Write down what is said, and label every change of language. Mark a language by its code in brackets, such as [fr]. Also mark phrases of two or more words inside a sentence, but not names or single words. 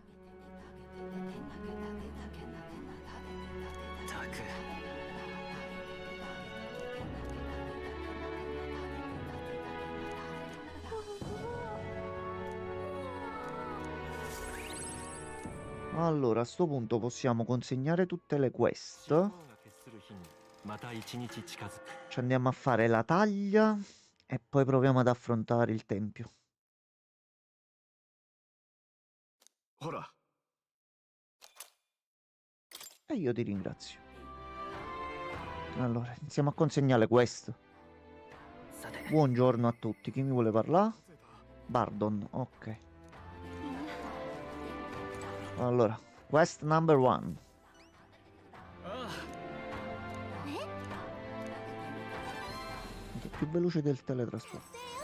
[ja] たく [it] Allora, a sto punto possiamo consegnare tutte le quest. [ja] が決する日にまた一日近づく [it] Ci andiamo a fare la taglia e poi proviamo ad affrontare il tempio. [ja] ほら [it] E io ti ringrazio. Allora, iniziamo a consegnare quest. [ja] さて [it] Buongiorno a tutti. Chi mi vuole parlare? Bardon, ok. Allora, quest number 1. [ja] あ [it] È più veloce del teletrasporto.